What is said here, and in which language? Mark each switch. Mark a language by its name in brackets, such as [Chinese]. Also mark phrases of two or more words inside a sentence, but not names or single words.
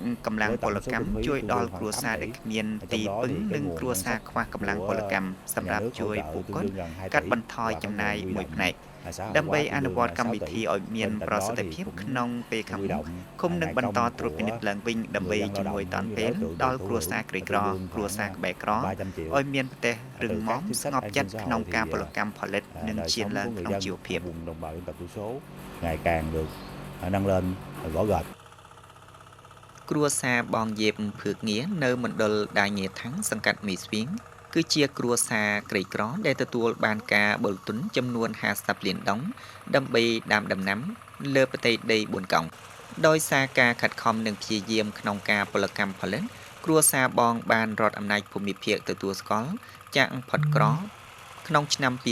[Khmer] កម្លាំងពលកម្មជួយដល់គ្រួសារដែលគ្មានទីពឹងនិងគ្រួសារខ្វះកម្លាំងពលកម្មសម្រាប់ជួយពួកគាត់កាត់បន្ថយចំណាយមួយផ្នែកដើម្បីអនុវត្តកម្មវិធីឲ្យមានប្រសិទ្ធភាពក្នុងពេលខាងមុខឃុំនឹងបន្តត្រួតពិនិត្យឡើងវិញដើម្បីជំនួយតាន់ពេលដល់គ្រួសារក្រីក្រគ្រួសារក្បែរក្រឲ្យមានប្រទេសរឹងមាំស្ងប់ចិត្តក្នុងការពលកម្មផលិតនិងឈានឡើងក្នុងជីវភាព [Vietnamese] ngày càng được nâng lên rõ rệt [Khmer] គ្រួសារបងយេបភឿកងារនៅមណ្ឌលដាញៀថាំងសង្កាត់មីស្វីងគឺជាគ្រួសារក្រីក្រដែលទទួលបានការបលទុនចំនួន50លានដុល្លារដើម្បីដាំដំណាំលើផ្ទៃដី4កោងដោយសារការខិតខំនិងព្យាយាមក្នុងការពលកម្មផលិតគ្រួសារបងបានរដ្ឋអំណាចភូមិភាគទទួលស្គាល់ចាក់ផុតក្រក្នុងឆ្នាំ